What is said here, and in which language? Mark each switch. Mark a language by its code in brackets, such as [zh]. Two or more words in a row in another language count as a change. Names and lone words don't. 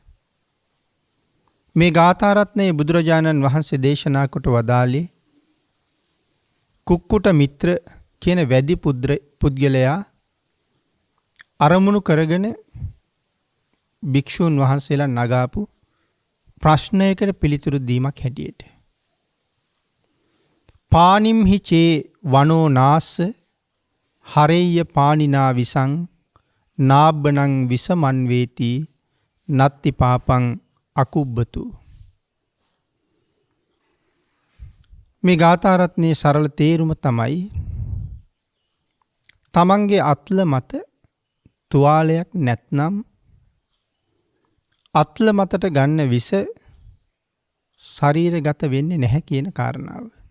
[si] මේ ගාථා රත්නයේ බුදුරජාණන් වහන්සේ දේශනා කොට වදාළේ කුක්කුට මිත්‍ර කියන වැදි පුද්ගලයා අරමුණු කරගෙන භික්ෂූන් වහන්සේලා නගාපු ප්‍රශ්නයකට පිළිතුරු දීමක් හැටියට. [pi] පානිම්හි චේ වනෝ නාස්ස හරෙය්‍ය පානිනා විසං නාබ්බනං විසමන් වේති නත්ති පාපං අකුබ්බතු. [si] මේ ගාථා රත්නයේ සරල තේරුම තමයි තමන්ගේ අත්ල මත තුවාලයක් නැත්නම් අත්ල මතට ගන්න විස ශරීරගත වෙන්නේ නැහැ කියන කාරණාව.